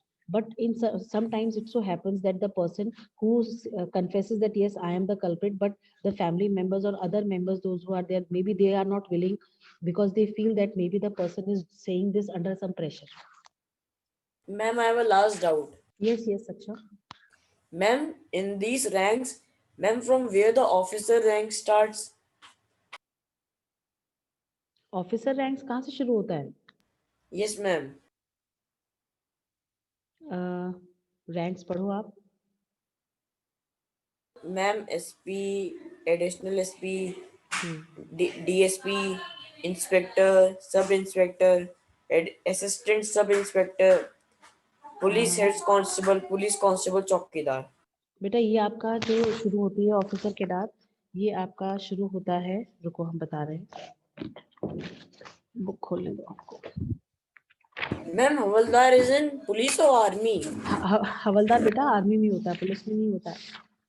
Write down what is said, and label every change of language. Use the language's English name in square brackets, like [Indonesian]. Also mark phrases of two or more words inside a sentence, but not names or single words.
[English] But sometimes it so happens that the person who confesses that yes, I am the culprit, but the family members or other members, those who are there, maybe they are not willing, because they feel that maybe the person is saying this under some pressure. Ma'am, I have a last doubt. Yes, Saksha. Ma'am, in these ranks, ma'am, from where the officer rank starts? officer ranks [Hindi] कहाँ से शुरू होता है? [English] Yes, ma'am. [Hindi] रैंक्स पढ़ो आप। [English] Ma'am, SP, additional SP, DSP, inspector, sub inspector, assistant sub inspector, police head constable, चौकीदार। [Hindi] बेटा ये आपका जो शुरू होती है [English] officer cadre, [Hindi] ये आपका शुरू होता है, रुको हम बता रहे हैं, बुक खोलने दो आपको। [English] Ma'am, havaldar is in police और army? [Hindi] हवलदार बेटा आर्मी में होता है, पुलिस में नहीं होता है।